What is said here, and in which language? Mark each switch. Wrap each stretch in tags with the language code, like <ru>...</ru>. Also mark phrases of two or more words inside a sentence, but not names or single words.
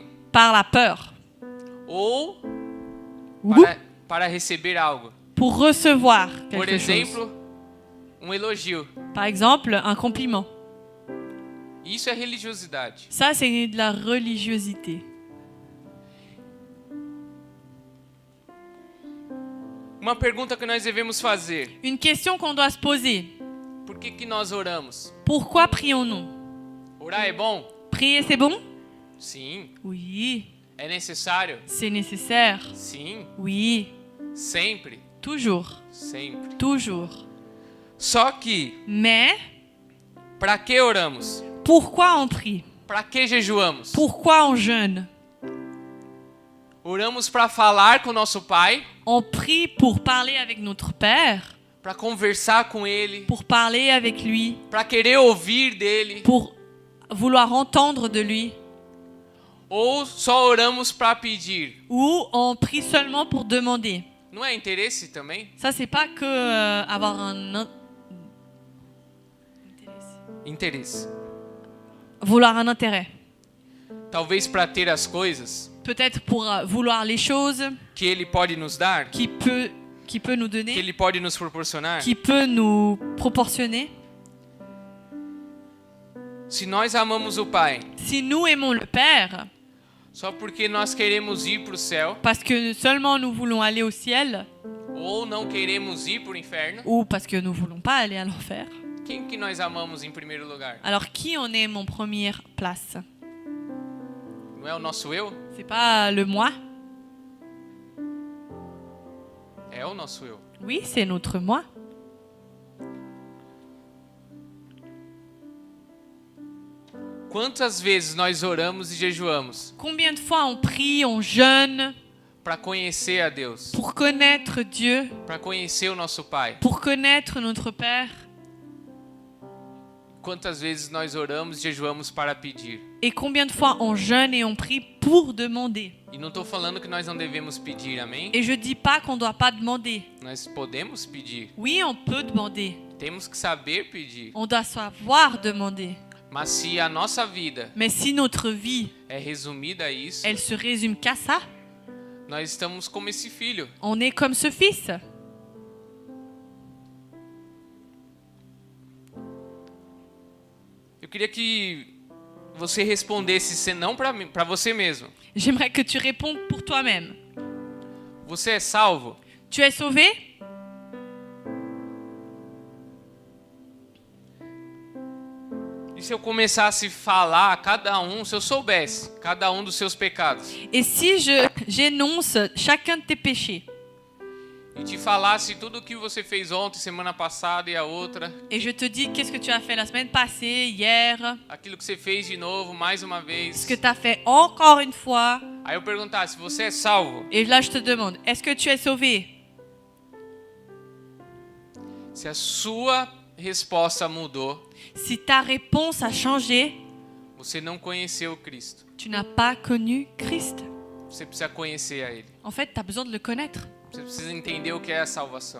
<fr>par la peur. ou Ou</fr> <pt>para receber algo.</pt> <fr>pour recevoir</fr> <pt>Por</pt> <fr>quelque chose.</fr> <pt>exemplo, elogio.</pt> <fr>Par exemple, un compliment.</fr> <pt>Isso é religiosidade.</pt> <fr>Ça, c'est de la religiosité.</fr> <pt>Uma pergunta que nós devemos fazer:</pt> <fr>Une question qu'on doit se poser.</fr> <pt>por que nós oramos?</pt> <fr>Pourquoi prions-nous?</fr> <pt>Orar é bom?</pt> <fr>Prier, c'est bon?</fr> <pt>Sim.</pt> <fr>Oui.</fr> <pt>É necessário?</pt> <fr>C'est nécessaire?</fr> <pt>Sim.</pt> <fr>Oui.</fr> <pt>Sempre.</pt> <fr>Toujours.</fr> <pt>Sempre.</pt> <fr>Toujours.</fr> <pt>Só que,</pt> <fr>Mais,</fr> <pt>para que oramos?</pt> <fr>pourquoi on prie?</fr> <pt>Para que jejuamos?</pt> <fr>Pourquoi on jeûne?</fr> <pt>Oramos para falar com nosso pai,</pt> <fr>On prie pour parler avec notre Père,</fr> <pt>para conversar com ele,</pt> <fr>pour parler avec lui,</fr> <pt>para querer ouvir dele,</pt> <fr>pour vouloir entendre de lui.</fr> <pt>ou só oramos para pedir?</pt> <fr>Ou on prie seulement pour demander.</fr> <pt>Não é interesse também?</pt> <fr>Ça, c'est pas que avoir</fr> <pt>Interesse.</pt> <fr>vouloir un intérêt.</fr> <pt>Talvez para ter as coisas</pt> <fr>Peut-être pour vouloir les choses</fr> <pt>que ele pode nos dar,</pt> <fr>qui peut nous</fr> <pt>que</pt> <fr>donner,</fr> <pt>ele pode nos proporcionar.</pt> <fr>qui peut nous proportionner.</fr> <pt>Se nós amamos o Pai,</pt> <fr>Si nous aimons le Père,</fr> <pt>só porque nós queremos ir para o céu,</pt> <fr>parce que seulement nous voulons aller au ciel,</fr> <pt>ou não queremos ir para o inferno,</pt> <fr>ou parce que nous voulons pas aller à l'enfer,</fr> <pt>quem que nós amamos em primeiro lugar?</pt> <fr>alors qui on aime en première place?</fr> <pt>Não é o nosso eu?</pt> <fr>C'est pas le moi?</fr> <pt>É o nosso eu.</pt> <fr>Oui, c'est notre moi.</fr> <pt>Quantas vezes nós oramos e jejuamos</pt> <fr>Combien de fois on prie, on jeûne</fr> <pt>para conhecer a Deus,</pt> <fr>pour connaître Dieu,</fr> <pt>para conhecer o nosso Pai?</pt> <fr>pour connaître notre Père?</fr> <pt>Quantas vezes nós oramos e jejuamos para pedir?</pt> <fr>Et combien de fois on jeûne et on prie pour demander?</fr> <pt>E não estou falando que nós não devemos pedir, amém?</pt> <fr>Et je dis pas qu'on doit pas demander.</fr> <pt>Nós podemos pedir.</pt> <fr>Oui, on peut demander.</fr> <pt>Temos que saber pedir.</pt> <fr>On doit savoir demander.</fr> <pt>Mas se a nossa vida</pt> <fr>Mais si notre vie,</fr> <pt>é resumida a isso,</pt> <fr>elle se résume qu'à ça,</fr> <pt>nós estamos como esse filho.</pt> <fr>on est comme ce fils.</fr> <pt>Eu queria que você respondesse senão para você mesmo.</pt> <fr>J'aimerais que tu répondes pour toi-même.</fr> <pt>Você é salvo?</pt> <fr>Tu es sauvé?</fr> <pt>E se eu começasse a falar a cada um, se eu soubesse cada um dos seus pecados,</pt> <fr>Et si j'énonce chacun de tes péchés,</fr> <pt>e te falasse tudo o que você fez ontem, semana passada e a outra,</pt> <fr>et je te dis qu'est-ce que tu as fait la semaine passée, hier,</fr> <pt>aquilo que você fez de novo, mais uma vez,</pt> <fr>ce que tu as fait encore une fois,</fr> <pt>aí eu perguntasse, você é salvo?</pt> <fr>et là je te demande, est-ce que tu es sauvé?</fr> <pt>Se a sua resposta mudou,</pt> <fr>Si ta réponse a changé,</fr> <pt>você não conheceu Cristo.</pt> <fr>tu n'as pas connu Christ.</fr> <pt>Você precisa conhecer a Ele.</pt> <fr>En fait, tu as besoin de le connaître.</fr> <pt>Você precisa entender o que é a salvação.</pt>